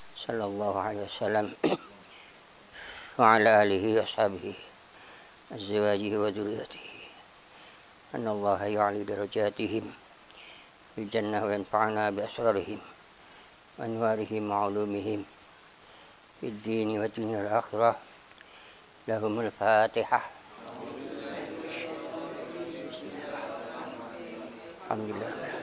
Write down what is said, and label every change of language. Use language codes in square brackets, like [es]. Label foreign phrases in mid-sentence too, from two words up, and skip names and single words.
[ar] صلى الله عليه وسلم وعلى آله وأصحابه أزواجه وذرياته أن الله يعلي درجاتهم في الجنة وينفعنا بأسرارهم وأنوارهم وعلومهم في الدين والدنيا والآخرة. لهم الفاتحة الحمد لله.